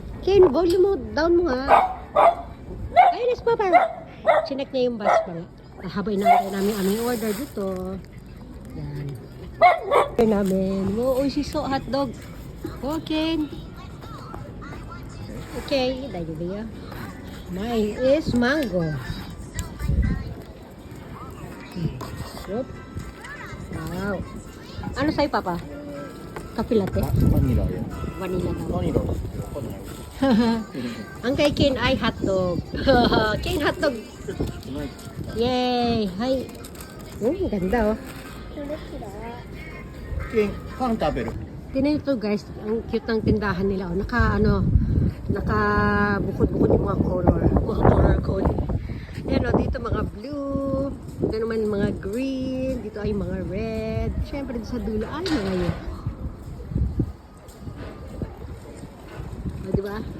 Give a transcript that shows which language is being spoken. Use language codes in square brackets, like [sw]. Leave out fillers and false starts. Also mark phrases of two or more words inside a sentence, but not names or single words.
[tl] Ken, volume mo, down mo nga. Ayun, is Papa. Chinek niya yung bus pa nga. Habang inaantay namin aming order dito. Yan. namin. Oo, shiso hotdog. Okay. Okay, dahil ba? [en] Mine is mango. Soup. [tl] Wow. Ano sa'yo, Papa? Kape latte? [ja] バニラや。 [tl] Vanilla daw. [ja] バニラですけど、わかんない。 [tl] Ang kay Ken ay hotdog. Ken hotdog. [ja] ない。 [tl] Yay! Hay. Ganda oh. [ja] パン食べる。 [tl] Tingnan nyo guys, ang cute ng tindahan nila. Oh. Naka bukod-bukod yung mga color code. Ayan o, dito mga blue, dito naman mga green, dito ay mga red. Siyempre dito sa dulo ay mga yun. O, diba?